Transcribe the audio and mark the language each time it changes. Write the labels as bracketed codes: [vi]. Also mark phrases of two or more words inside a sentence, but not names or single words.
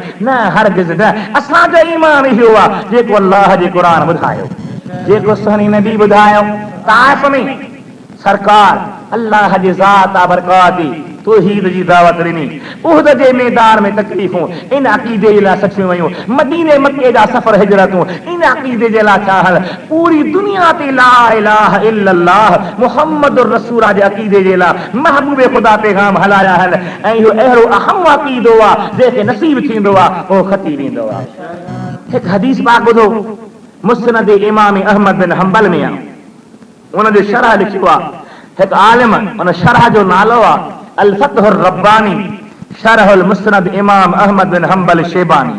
[sd] न हरगिज़ न, असांजो ईमान इहो आहे जेको अल्लाह जे क़ुरान बुधायो, जेको सुहनी नबी बुधायो। ताइफ में सरकार अल्लाह जी ज़ात बरकात तौहीद जी दावत ॾिनी। उहद जे मैदान में तकलीफ़ूं इन अक़ीदे जे लाइ सचियूं वयूं। मदीने मके जा सफ़र हिजरतूं इन अक़ीदे जे लाइ छा हल। पूरी दुनिया ते [ar] لا إله إلا الله محمد رسول [sd] जे अक़ीदे जे लाइ महबूबे ख़ुदा पैगाम हलाया हल। ऐं इहो अहिड़ो अहम अक़ीदो आहे जंहिंखे नसीब थींदो आहे उहो खती वेंदो आहे। हिकु हदीस पाक ॿुधो, मुस्नद इमाम अहमद बिन हंबल में आहे, उन जो शरह लिखियो आहे हिकु आलिम, उन शरह जो नालो आहे अल फतहुर रब्बानी शरहुल मुस्नद इमाम अहमद बिन हंबल शेबानी।